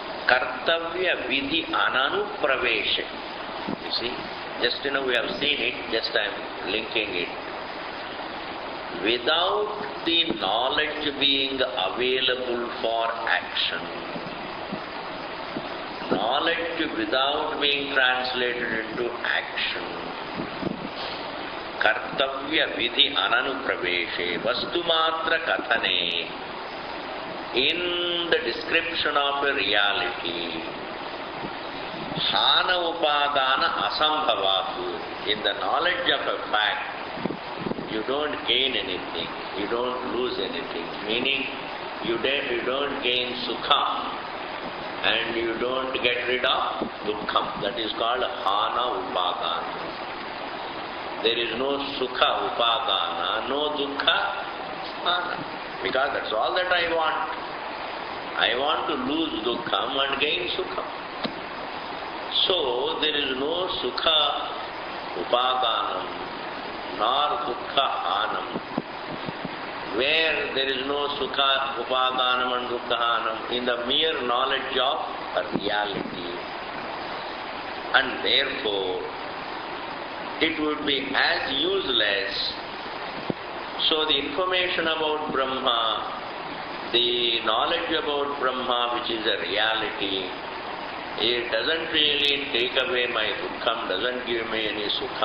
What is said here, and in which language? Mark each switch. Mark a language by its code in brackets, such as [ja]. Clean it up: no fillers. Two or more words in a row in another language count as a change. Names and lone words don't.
[sa] Kartavya vidhi ananupraveshe. [en] You see, just we have seen it, just I am linking it. Without the knowledge being available for action, knowledge without being translated into action, [sa] kartavya vidhi ananupraveshe, vastumatra kathane, [en] in the description of a reality, [sa] hana upadana asambhavatu, [en] in the knowledge of a fact, you don't gain anything, you don't lose anything, meaning you don't gain sukham and you don't get rid of dukkham. That is called [sa] hana upadana. [en] There is no [sa] sukha upadana, [en] no [sa] dukkha hana, [en] because that's all that I want. I want to lose dukkham and gain sukham. So there is no [sa] sukha upadanam [en] nor [sa] dukkha hanam. [en] Where there is no [sa] sukha upadanam [en] and [sa] dukkha hanam, [en] in the mere knowledge of a reality. And therefore, it would be as useless. So the information about Brahma, the knowledge about Brahma, which is a reality, it doesn't really take away my dukkham, doesn't give me any sukham.